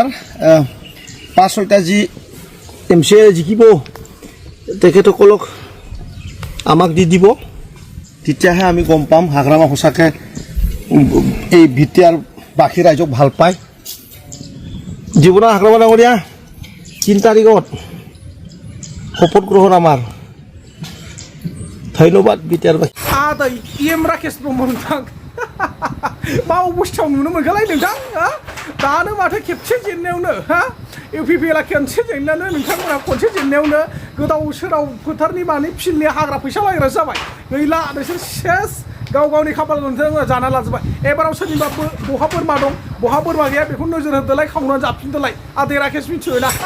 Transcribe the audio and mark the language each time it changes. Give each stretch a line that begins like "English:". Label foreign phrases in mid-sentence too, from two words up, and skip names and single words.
Assamese: হাগ্ৰামা ডাঙৰীয়াৰ 5-6টা যি এমচি জিকিব তেখেতসকলক আমাক দি দিব তেতিয়াহে আমি গম পাম হাগ্ৰামা সঁচাকৈ এই ভিটিয়াৰ বাকী ৰাইজক ভাল পায় জীৱনৰ হাগ্ৰামা ডাঙৰীয়া 3 তাৰিখত শপত গ্ৰহণ আমাৰ ধন্যবাদ ভিটিয়াৰ বাকী
Bodo: आदै एम राकेश ब्रह्म नोंथां मा अबस्थायाव नुनो मोनखालाय नोंथां दानो माथो खेबसे जेननायावनो UPPL खेनसे जेननायावनो नोंथांमोना खनसे जेननायावनो गोदाव सोराव फोथारनि माने फिल्डनि हाग्रा फैसा लायग्रा जाबाय गैला नोंसोर सेस गाव गावनि खाफाल नोंथांमोना जाना लाजोबबाय एबाराव सोरनिबा बहा बोरमा दं बहा बोरमा गैया बेखौ नोजोर होदोलाय खावनानै जाफिनदोलाय आदै राकेश मिथियोना